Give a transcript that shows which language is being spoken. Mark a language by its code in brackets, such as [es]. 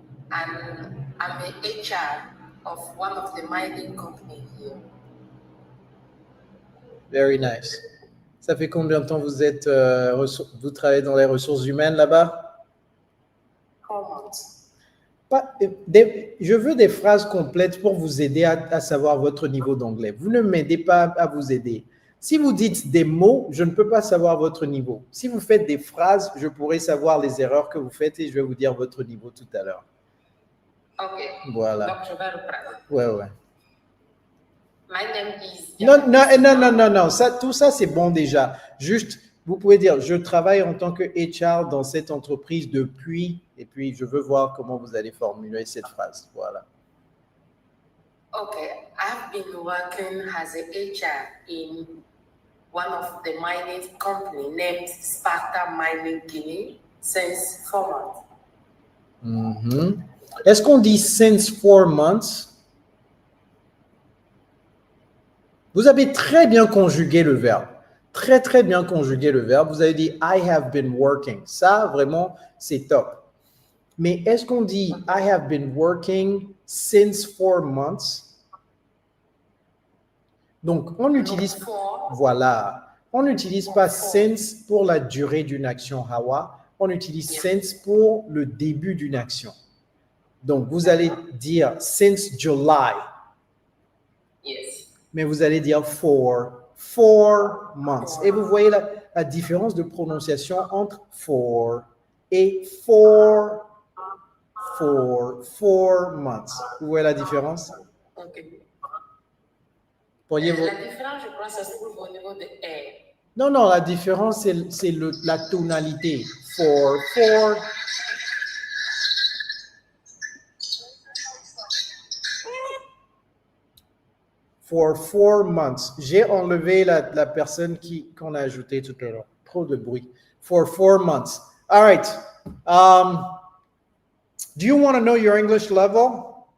[en] And I'm an HR of one of the mining companies here. Very nice. [fr] Ça fait combien de temps vous travaillez dans les ressources humaines là-bas? [en] 4 months. [fr] Je veux des phrases complètes pour vous aider à savoir votre niveau d'anglais. Vous ne m'aidez pas à vous aider. Si vous dites des mots, je ne peux pas savoir votre niveau. Si vous faites des phrases, je pourrai savoir les erreurs que vous faites et je vais vous dire votre niveau tout à l'heure. OK. Voilà. Donc, je vais reprendre. Ouais. [en] My name is... [fr] Non. Tout ça, c'est bon déjà. Juste, vous pouvez dire, je travaille en tant que HR dans cette entreprise depuis, et puis je veux voir comment vous allez formuler cette phrase. Voilà. [en] Okay, I've been working as a HR in one of the mining company named Sparta Mining Guinea since 4 months. Mm-hmm. [fr] Est-ce qu'on dit [en] since 4 months? [fr] Vous avez très bien conjugué le verbe. Très bien conjugué le verbe. Vous avez dit [en] I have been working. [fr] Ça, vraiment, c'est top. Mais est-ce qu'on dit [en] I have been working since 4 months? [fr] Donc, on utilise... Voilà. on n'utilise pas since pour la durée d'une action, Hawa. On utilise since pour le début d'une action. Donc, vous allez dire since July. [en] Yes. [fr] Mais vous allez dire [en] for 4 months. [fr] Et vous voyez la différence de prononciation entre for et four months. Vous voyez la différence? Ok. Pourriez-vous... La différence, je crois, ça se trouve au niveau de R. Non, la différence, c'est la tonalité. For. [en] For 4 months. [fr] J'ai enlevé la personne qu'on a ajoutée tout à l'heure. Trop de bruit. [en] For 4 months. All right. Do you want to know your English level?